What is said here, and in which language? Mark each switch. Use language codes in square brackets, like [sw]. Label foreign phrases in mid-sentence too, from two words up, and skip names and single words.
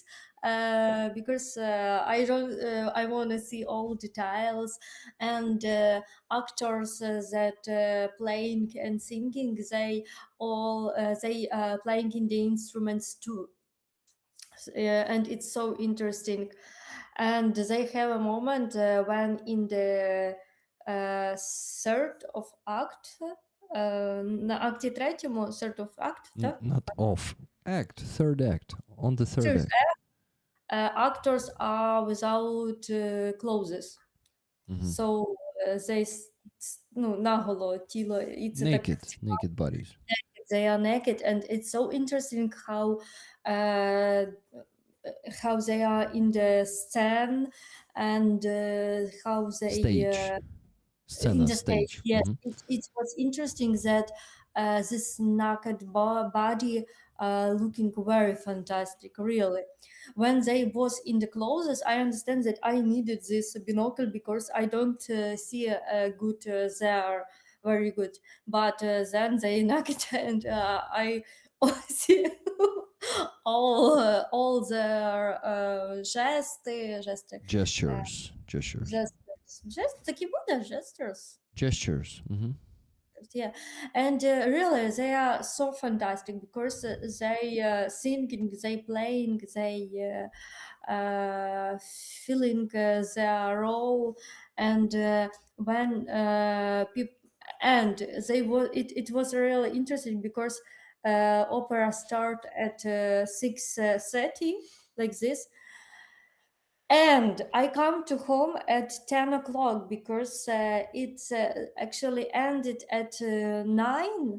[en] Because I don't, I want to see all details, and actors that playing and singing, they all they playing in the instruments too. And it's so interesting. And they have a moment when in the third of act, [uk] на акті третьому, [en] third of act, [uk] так? [en] Not off. Act. Third act. On the third Third act. actors are without clothes. Mhm. So they [uk] ну, наголо тіло, і це так [en] Naked bodies. they are naked, and it's so interesting how they are in the stand, and how they Stage. in [uk] Scena [en] the stage. stage. Yes, Mhm. it was interesting that this naked body looking very fantastic, really. When they was in the clothes, I understand that I needed this binocle, because I don't see a good there, very good. But then they naked, and I see all their Gestures. gestures, [uk] такі буде gestures. [en] Gestures. Mhm. Yeah, and really they are so fantastic because they singing, they playing, they feeling their role, and when people, and they was it was really interesting because opera start at 6:30 like this, and I come to home at 10 o'clock because it's actually ended at 9,